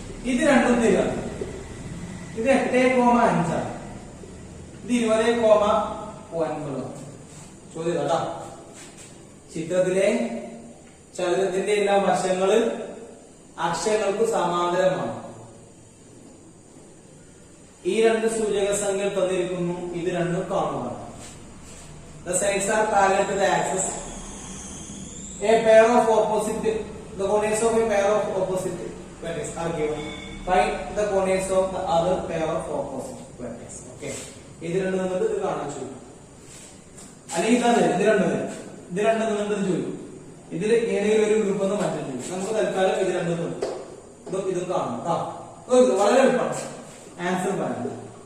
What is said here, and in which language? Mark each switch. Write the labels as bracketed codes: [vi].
[ml] ഇത് രണ്ടും തരിക, ഇത് 8,5 ആണ്, ഇത് 20,9. ചോദ്യം കേട്ടാ, ചിത്രത്തിലെ ചതുരത്തിന്റെ എല്ലാ വശങ്ങള് അക്ഷങ്ങൾക്ക് സമാന്തരമാണ്. ഈ രണ്ട് സൂചക സംഖ്യകൾ തന്നിരിക്കുന്നു, ഇത് രണ്ടും കാണുക. [en] The sides are parallel to the axis. A pair of opposite, the coordinates of a pair of opposite vertices are given. Find the coordinates of the other pair of opposite vertices. Okay. [ml] ഇത് രണ്ടും നമുക്ക് ഇത് കാണാൻ ചോദിക്കും, അല്ലെങ്കിൽ ഇത് രണ്ടും നമുക്ക് ചോദിക്കും. ഇതിൽ ഏതെങ്കിലും ഒരു ഗ്രൂപ്പ് ഒന്ന് മാറ്റാൻ ചോദിക്കും. നമുക്ക് തൽക്കാലം ഇത് രണ്ടും ഇതും കാണണം കേട്ടോ. വളരെ എളുപ്പമാണ്, ആൻസർ പറയുന്നത്.